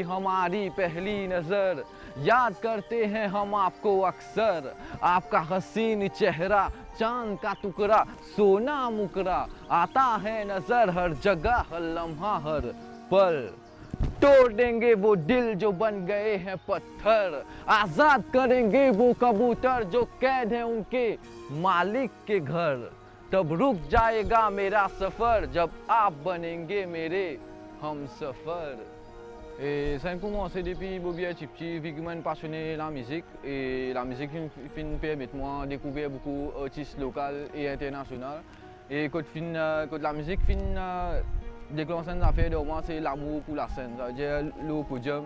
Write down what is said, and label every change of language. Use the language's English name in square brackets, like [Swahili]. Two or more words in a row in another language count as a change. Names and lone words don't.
[Hindi] हमारी पहली नजर याद करते हैं हम आपको अक्सर आपका हसीन चेहरा चांद का टुकड़ा सोना मुकरा आता है नजर हर जगह हर लम्हा हर पल तोड़ देंगे वो दिल जो बन गए हैं पत्थर आजाद करेंगे वो कबूतर जो कैद है उनके मालिक के घर तब रुक जाएगा मेरा सफर जब आप बनेंगे मेरे हम सफर. [French] Et ça a commencé depuis que je suis petit, vu que je suis passionné de la musique. Et la musique permet de moi découvrir beaucoup d'artistes locaux et internationaux. Et quand la musique déclenche une affaire de moi, c'est l'amour pour la scène, c'est-à-dire le podium.